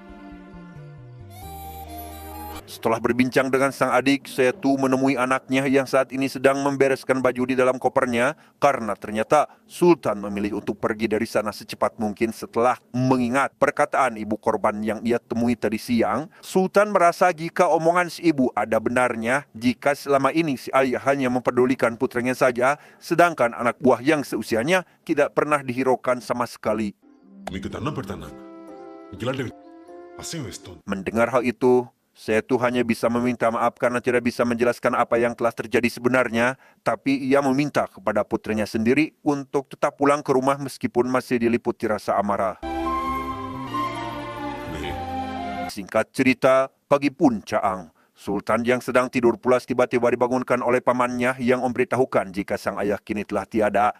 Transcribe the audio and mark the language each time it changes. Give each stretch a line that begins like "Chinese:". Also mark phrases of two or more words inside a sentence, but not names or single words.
Indonesian: Setelah berbincang dengan sang adik, Setu menemui anaknya yang saat ini sedang membereskan baju di dalam kopernya karena ternyata Sultan memilih untuk pergi dari sana secepat mungkin setelah mengingat perkataan ibu korban yang ia temui tadi siang. Sultan merasa jika omongan si ibu ada benarnya, jika selama ini si ayah hanya mempedulikan putranya saja, sedangkan anak buah yang seusianya tidak pernah dihiraukan sama sekali.
Telugu: మీకు దండం పెడతాను నాకు. ఇలాంటివి అసహ్యం వేస్తుంది.
Indonesian: Mendengar hal itu, Setu hanya bisa meminta maaf karena tidak bisa menjelaskan apa yang telah terjadi sebenarnya, tapi ia meminta kepada putrinya sendiri untuk tetap pulang ke rumah meskipun masih diliputi rasa amarah. Singkat cerita, pagi pun caang. Sultan yang sedang tidur pulas tiba-tiba dibangunkan oleh pamannya yang memberitahukan jika sang ayah kini telah tiada.